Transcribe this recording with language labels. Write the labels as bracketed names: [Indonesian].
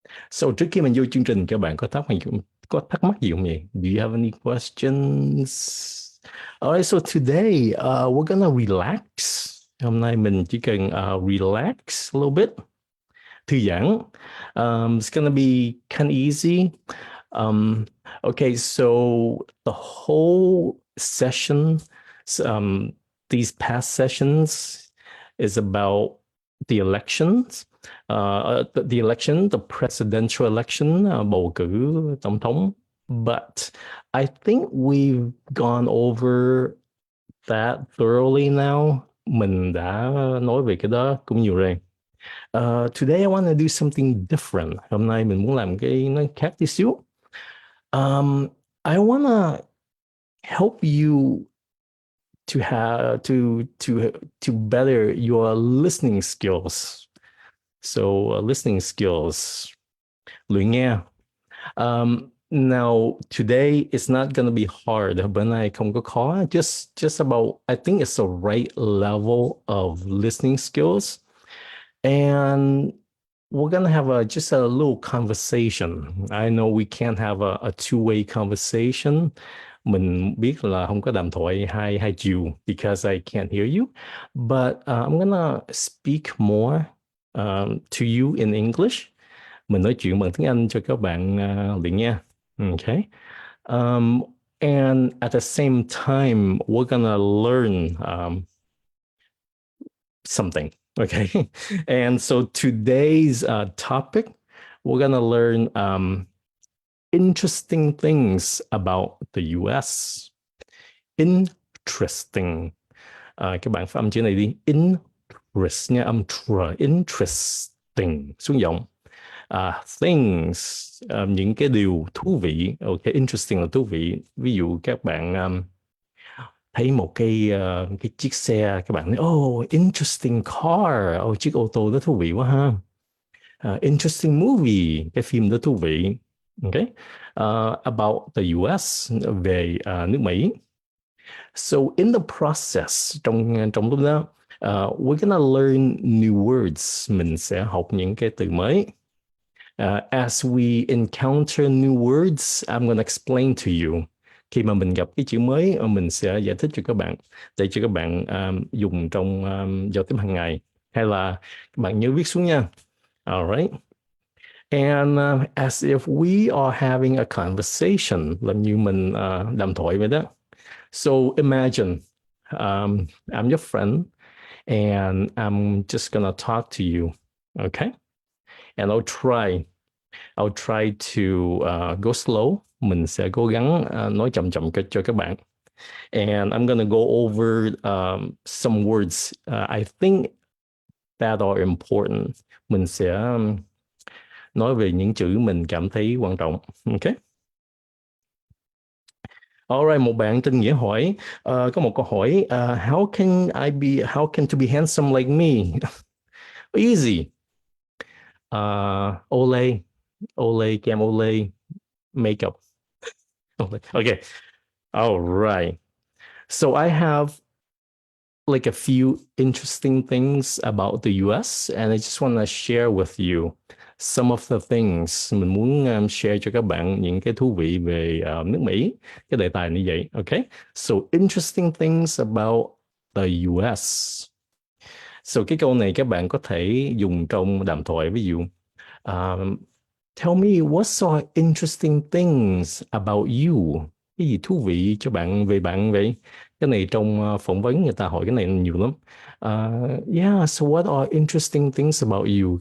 [Vietnamese] So trước khi mình vô chương trình, các bạn có thắc mắc gì không nhỉ? [English] Do you have any questions? Alright, so today we're gonna relax. [Vietnamese] Hôm nay mình chỉ cần [English] relax a little bit, [Vietnamese] thư giãn. [English] It's gonna be kind of easy. Um, okay, so the whole session, um, these past sessions, is about the elections, the election, the presidential election, [Vietnamese] bầu cử tổng thống. [English] But I think we've gone over that thoroughly now. [Vietnamese] Mình đã nói về cái đó cũng nhiều rồi. [English] Today I want to do something different. [Vietnamese] Hôm nay mình muốn làm cái nó khác tí xíu. [English] I want to help you to have to better your listening skills. So listening skills, [Vietnamese] luyện nghe. [English] Now today it's not gonna be hard. [Vietnamese] Bữa nay không có khó. [English] Just about, I think it's the right level of listening skills, and we're gonna have just a little conversation. I know we can't have a two-way conversation. [Vietnamese] Mình biết là không có đàm thoại hai chiều [English] because I can't hear you, but I'm gonna speak more to you in English. [Vietnamese] Mình nói chuyện bằng tiếng Anh cho các bạn luyện nha. [English] Okay. Um, and at the same time, we're gonna learn something. Okay. And so today's topic, we're going to learn interesting things about the US. Interesting. [Vietnamese] Các bạn phát âm chữ này đi. Interest nha, âm tr. Interesting. Xuống giọng. Things, những cái điều thú vị. Okay, interesting là thú vị. Ví dụ các bạn thấy một cái chiếc xe, các bạn nói [English] oh interesting car, [Vietnamese] chiếc ô tô đó thú vị quá ha. [English] Interesting movie, [Vietnamese] cái phim đó thú vị. Okay. [English] About the US, [Vietnamese] về nước Mỹ. [English] So in the process, [Vietnamese] trong lúc đó, [English] we're gonna learn new words. [Vietnamese] Mình sẽ học những cái từ mới. [English] As we encounter new words, I'm gonna explain to you. [Vietnamese] Khi mà mình gặp cái chữ mới, mình sẽ giải thích cho các bạn, để cho các bạn dùng trong giao tiếp hàng ngày. Hay là các bạn nhớ viết xuống nha. [English] Alright. And as if we are having a conversation, [Vietnamese] làm như mình đàm thoại vậy đó. [English] So imagine I'm your friend and I'm just gonna talk to you, okay? And I'll try to go slow. [Vietnamese] Mình sẽ cố gắng nói chậm chậm cho các bạn. [English] And I'm gonna go over some words I think that are important. [Vietnamese] Mình sẽ nói về những chữ mình cảm thấy quan trọng. Okay. Alright, một bạn tên Nghĩa hỏi, có một câu hỏi, [English] how can to be handsome like me? Easy. Olay, Olay, kem Olay, makeup. Okay. All right. So I have like a few interesting things about the US and I just want to share with you some of the things. [Vietnamese] Mình muốn share cho các bạn những cái thú vị về nước Mỹ. Cái đề tài như vậy. Okay. [English] So interesting things about the US. [Vietnamese] So cái câu này các bạn có thể dùng trong đàm thoại, ví dụ [English] tell me what some interesting things about you. [Vietnamese] Cái gì thú vị cho bạn về bạn vậy? Cái này trong phỏng vấn người ta hỏi cái này nhiều lắm. [English] Yeah, so what are interesting things about you?